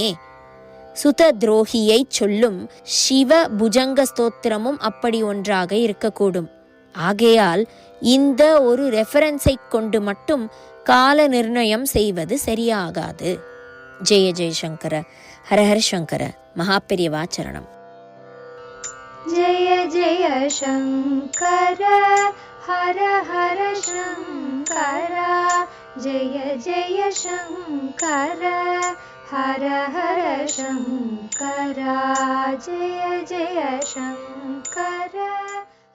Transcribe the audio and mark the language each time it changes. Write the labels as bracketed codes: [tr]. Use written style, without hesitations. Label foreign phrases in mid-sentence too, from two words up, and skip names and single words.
[ta] சுத துரோகியை சொல்லும் சிவ புஜங்க ஸ்தோத்திரமும் அப்படி ஒன்றாக இருக்கக்கூடும். ஆகையால் இந்த ஒரு ரெஃபரன்ஸை கொண்டு மட்டும் கால நிர்ணயம் செய்வது சரியாகாது. [sa] जय जयशङ्कर, हरहर शङ्कर, [ta] மகாபெரியவாச்சரணம். [sa] जय जय शङ्कर हर हर शङ्कर जय जय शङ्कर हर हर शङ्कर जय जय शङ्कर।